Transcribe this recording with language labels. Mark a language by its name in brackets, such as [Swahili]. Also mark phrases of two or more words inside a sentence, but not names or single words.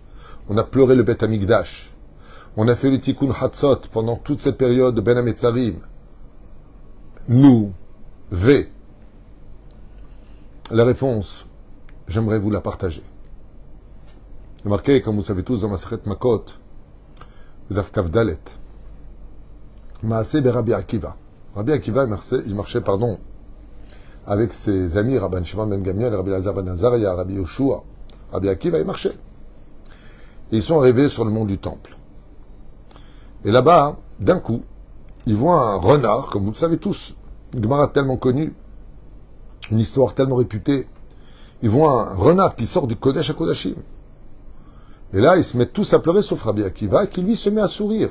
[French] On a pleuré le [Hebrew] בית המקדש. [French] On a fait le [Hebrew] תיקון חצות [French] pendant toute cette période de [Hebrew] בין המצרים. [French] Nous, V. La réponse, j'aimerais vous la partager. C'est marqué, comme vous savez tous, dans [Hebrew] מסכת מכות, דף כ ד. [French] Maaseh Rabbi Akiva. Rabbi Akiva, il marchait, avec ses amis, Rabban Shimon ben Gamliel, Rabbi Lazar ben Azariah, Rabbi Yoshua. Rabbi Akiva, il marchait. Et ils sont arrivés sur le mont du Temple. Et là-bas, d'un coup, ils voient un renard, comme vous le savez tous, une Gemara tellement connue, une histoire tellement réputée. Ils voient un renard qui sort du [Hebrew] קודש הקודשים. [French] Et là, ils se mettent tous à pleurer, sauf Rabbi Akiva, qui lui se met à sourire.